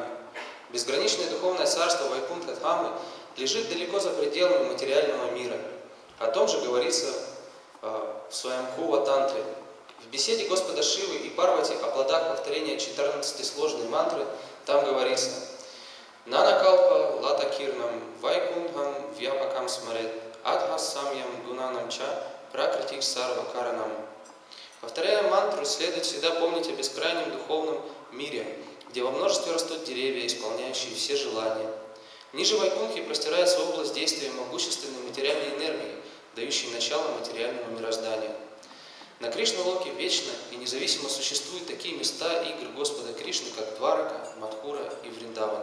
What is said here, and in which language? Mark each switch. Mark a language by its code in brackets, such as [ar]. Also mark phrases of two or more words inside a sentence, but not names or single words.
[ru] Безграничное духовное царство Вайкунтха-Дхамы лежит далеко за пределами материального мира. О том же говорится в своем Хува-тантре. В беседе Господа Шивы и Парвати о плодах повторения 14 сложной мантры там говорится: [sa] नानाकल्प लताकीर्णं वैकुण्ठं व्यापकं स्मरेत् अधः साम्यं गुणानां च प्रकृतिः सर्व कारणम्. [ru] Повторяя мантру, следует всегда помнить о бескрайнем духовном мире, где во множестве растут деревья, исполняющие все желания. Ниже Вайкунхи простирается область действия могущественной материальной энергии, дающей начало материальному мирозданию. На Кришна-локе вечно и независимо существуют такие места игр Господа Кришны, как Дварака, Мадхура и Вриндавана.